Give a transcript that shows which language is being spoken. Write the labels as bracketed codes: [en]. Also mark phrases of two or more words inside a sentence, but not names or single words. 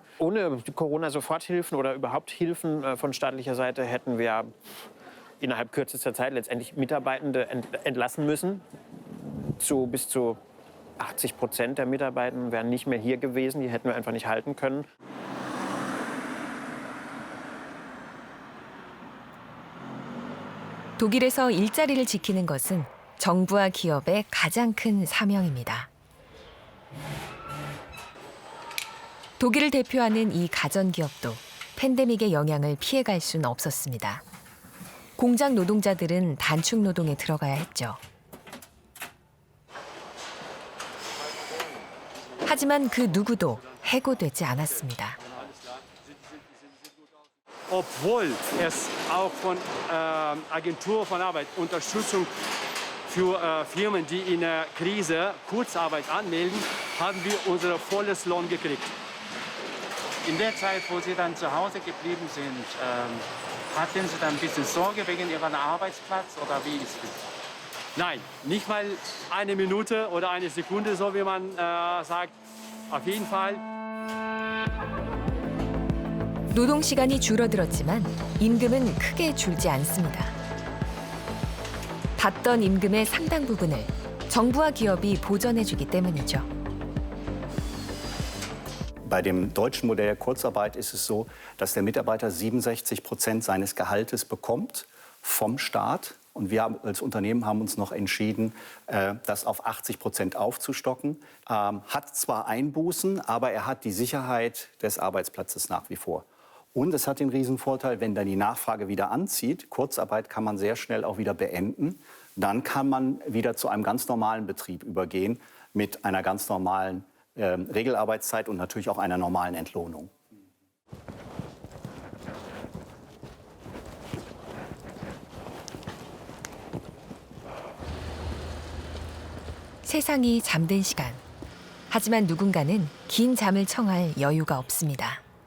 [de] Ohne Corona-Soforthilfen oder überhaupt Hilfen von staatlicher Seite hätten wir innerhalb kürzester Zeit letztendlich Mitarbeitende entlassen müssen. Bis zu 80% der Mitarbeitenden wären nicht mehr hier gewesen, die hätten wir einfach nicht halten können. [ko] 독일에서 일자리를 지키는 것은 정부와 기업의 가장 큰 사명입니다. 독일을 대표하는 이 가전기업도 팬데믹의 영향을 피해갈 수는 없었습니다. 공장 노동자들은 단축 노동에 들어가야 했죠. 하지만 그 누구도 해고되지 않았습니다. [de] Obwohl es auch von Agentur von Arbeit Unterstützung für Firmen, die in der Krise Kurzarbeit anmelden, haben wir unser volles Lohn gekriegt. In der Zeit, wo Sie dann zu Hause geblieben sind, hatten Sie dann ein bisschen Sorge wegen Ihrem Arbeitsplatz oder wie ist es? Nein, nicht mal eine Minute oder eine Sekunde, so wie man sagt. Auf jeden Fall. [ko] 노동 시간이 줄어들었지만 임금은 크게 줄지 않습니다. 받던 임금의 상당 부분을 정부와 기업이 보전해주기 때문이죠. [de] Bei dem deutschen Modell der Kurzarbeit ist es so, dass der Mitarbeiter 67% seines Gehaltes bekommt vom Staat. Und wir als Unternehmen haben uns noch entschieden, das auf 80% aufzustocken. Hat zwar Einbußen, aber er hat die Sicherheit des Arbeitsplatzes nach wie vor. Und es hat den Riesenvorteil, wenn dann die Nachfrage wieder anzieht, Kurzarbeit kann man sehr schnell auch wieder beenden, dann kann man wieder zu einem ganz normalen Betrieb übergehen mit einer ganz normalen Regelarbeitszeit und natürlich auch einer normalen Entlohnung. [ko] 세상이 잠든 시간. 하지만 누군가는 긴 잠을 청할 여유가 없습니다.